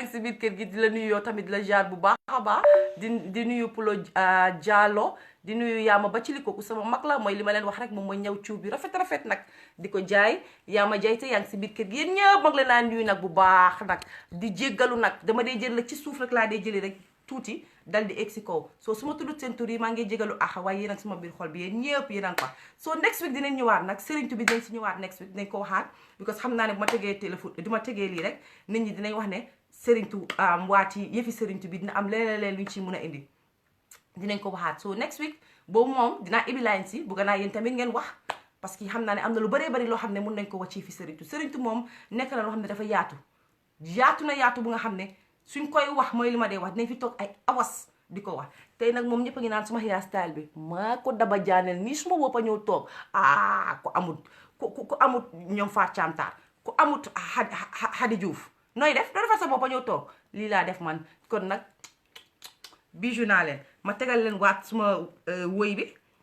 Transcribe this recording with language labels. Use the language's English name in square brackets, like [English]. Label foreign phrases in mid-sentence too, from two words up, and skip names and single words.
[Wolof] ngi si biir kër gi di la nuyu yow tamit di la jaar bu baax a baax di nuyu Pulo Diallo di nuyu Yaama ba ci li kooku sama mag la mooy li ma leen wax rek moom mooy ñaw cuub bi rafet nag di ko jaay Yaama Jayte yaa ngi si biir kër gi yéen ñëpp mag la naa nuyu nag bu baax nag di jéggalu nag dama dee jël la ci suuf rek laa dee jëli rek tuuti dal di egg si kaw soo su ma tuddut seen tur yi maa ngi jégalu waaye yéen ak suma biir xol bi yéen ñëpp yéen a ko soo [English] next week [Wolof] dinañ ñëwaat nag Serigne bi dinañ si ñëwaat [English] next week [Wolof] dinañ ko waxaat because xam naa ne bu ma tegee téléphone du ma tegee lii rek nit ñi dinañ wax ne Serigne waati yëfi Serigne bi dina am leneen luñ ci mun a indi dinañ ko waxaat [English] so next week [Wolof] boobu moom dinaa ibi line si bugga naa yéen tamit ngeen wax parce que xam naa ne am na lu bëree bëri loo xam ne mun nañ ko wàcc fi Serigne moom nekk na loo xam ne dafa yaatu bu nga xam ne suñ koy wax mooy li ma dee wax dinañ fi toog ay awas di ko wax tey nag moom ñëpp a ngi naan suma hairstyle bi maa ko daba jaaneel nii suma boppa ñëw toog ku amut ñoom faat caamtaar ku amut Xadi Juuf nooy def doo defar sa boppa ñëw toog lii laa def man kon nag bijou naa leen ma tegal leen waat suma woy bi